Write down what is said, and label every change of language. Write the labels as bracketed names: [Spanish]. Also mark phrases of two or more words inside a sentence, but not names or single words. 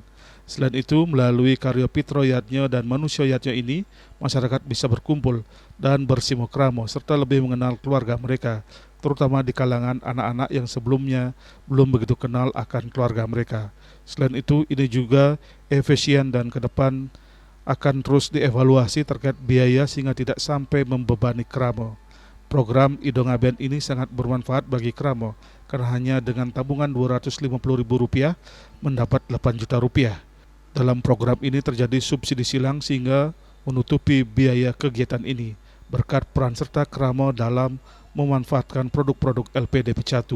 [Indonesian] Selain itu, melalui karya Pitro Yatnya dan Manusia Yatnya ini, masyarakat bisa berkumpul dan bersimokramo serta lebih mengenal keluarga mereka, terutama di kalangan anak-anak yang sebelumnya belum begitu kenal akan keluarga mereka. Selain itu, ini juga efisien dan ke depan akan terus dievaluasi terkait biaya sehingga tidak sampai membebani keramo. Program Ido Ngaben ini sangat bermanfaat bagi keramo karena hanya dengan tabungan Rp250.000 mendapat Rp8 juta. Dalam program ini terjadi subsidi silang sehingga menutupi biaya kegiatan ini berkat peran serta keramo dalam memanfaatkan produk-produk LPD Pecatu.